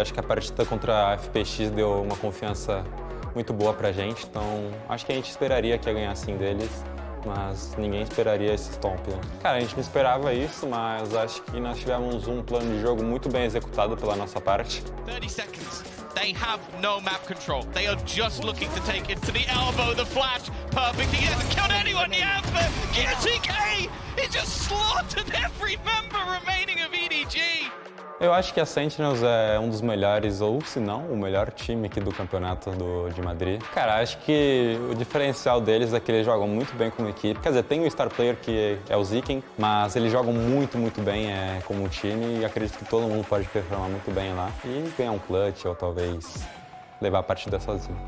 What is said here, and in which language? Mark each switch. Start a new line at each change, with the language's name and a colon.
Portuguese: Acho que a partida contra a FPX deu uma confiança muito boa pra gente, então acho que a gente esperaria que ia ganhar assim deles, mas ninguém esperaria esse stomp, né? Cara, a gente não esperava isso, mas acho que nós tivemos um plano de jogo muito bem executado pela nossa parte.
English: 30 seconds. They have no map control. They are just looking to take it to the elbow, the flash, perfect. He hasn't killed anyone yet, but QCK, he just slaughtered every member remaining of EDG.
Portuguese: Eu acho que a Sentinels é um dos melhores, ou se não, o melhor time aqui do campeonato de Madrid. Cara, acho que o diferencial deles é que eles jogam muito bem como equipe. Quer dizer, tem o star player que é o Ziken, mas eles jogam muito, muito bem como um time e acredito que todo mundo pode performar muito bem lá e ganhar um clutch ou talvez levar a partida sozinho.